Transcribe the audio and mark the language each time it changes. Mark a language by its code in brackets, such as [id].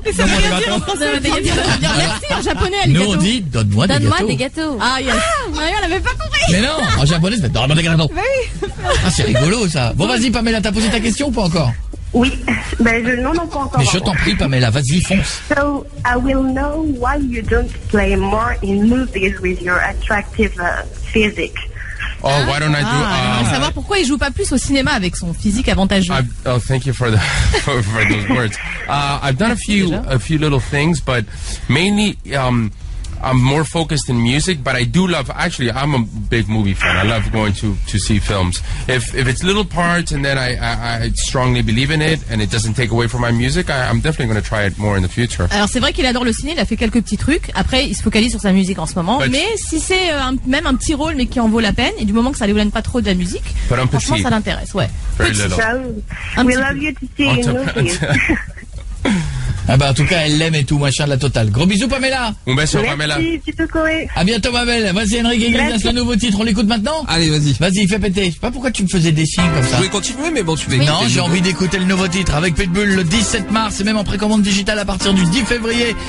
[fr] Mais ça veut rien dire en français. Merci en japonais. Nous on dit donne-moi des gâteaux. [en] Ah yes. [fr] Mario l'avait pas compris. Mais non, en japonais c'est dans mon dégaton. Ah c'est rigolo ça. Bon vas-y Pamela, t'as posé ta question ou pas encore? Oui, non pas encore. Mais je t'en prie Pamela, vas-y fonce. [en] So I will know why you don't play more in movies with your attractive physique. Oh, why don't I do? [fr] On va savoir pourquoi il joue pas plus au cinéma avec son physique avantageux. [en] Oh, thank you for those words. I've done a few little things, but mainly I'm more focused in music. But I do love. Actually, I'm a big movie fan. I love going to see films. If it's little parts and then I strongly believe in it and it doesn't take away from my music, I'm definitely going to try it more in the future. [fr] Alors c'est vrai qu'il adore le ciné. Il a fait quelques petits trucs. Après, il se focalise sur sa musique en ce moment. Mais si c'est même un petit rôle, mais qui en vaut la peine, et du moment que ça ne l'éloigne pas trop de la musique, franchement, ça l'intéresse. Ouais. [en] Very little. We love you to see in movies. [fr] Ah bah en tout cas elle l'aime et tout machin de la totale. Gros bisous Pamela. [es] Un beso Pamela. [fr] Merci, tu peux courir. À bientôt ma belle. Vas-y Enrique Iglesias, le nouveau titre, on l'écoute maintenant? Allez vas-y. Vas-y fais péter. Je sais pas pourquoi tu me faisais des signes comme ça. Je voulais continuer mais bon tu veux. Non j'ai envie d'écouter le nouveau titre avec Pitbull le 17 mars et même en précommande digitale à partir du 10 février.